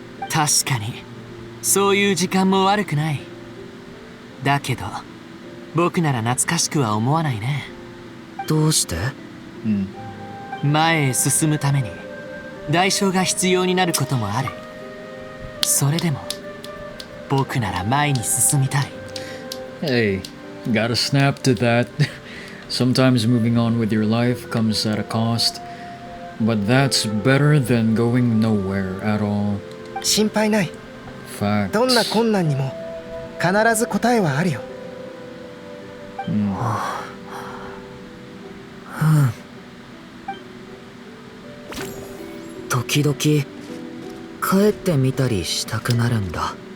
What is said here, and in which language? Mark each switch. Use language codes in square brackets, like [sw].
[ja] 確かにそういう時間も悪くない。だけど僕なら懐かしくは思わないね。どうして？前へ進むために代償が必要になることもある。それでも僕なら前に進みたい。 [en] Hey, gotta snap to that. Sometimes moving on with your life comes at a cost, but that's better than going nowhere at all. [ja] 心配ない。 [en] Facts. [ja] どんな困難にも必ず答えはあるよ。時々帰ってみたりしたくなるんだ。